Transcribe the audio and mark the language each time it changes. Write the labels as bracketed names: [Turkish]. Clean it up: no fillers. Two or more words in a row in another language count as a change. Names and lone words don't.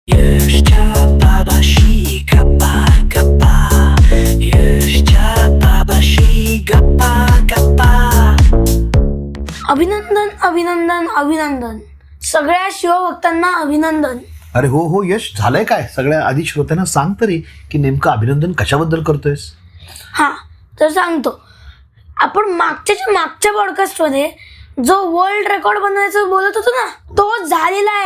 [Marathi] Jeszcze baba gapa gapa. Jeszcze baba gapa gapa. अभिनंदन अभिनंदन अभिनंदन. सगळ्या शिवभक्तांना अभिनंदन. अरे हो यश, झालंय काय? सगळ्या आधी श्रोत्यांना सांग तरी की नेमकं अभिनंदन कशाबद्दल करतोयस? हा तर सांगतो. आपण मागच्या पॉडकास्टमध्ये जो [English] world record [Marathi] बनवायचं बोलत होतो ना, तो झालेला आहे.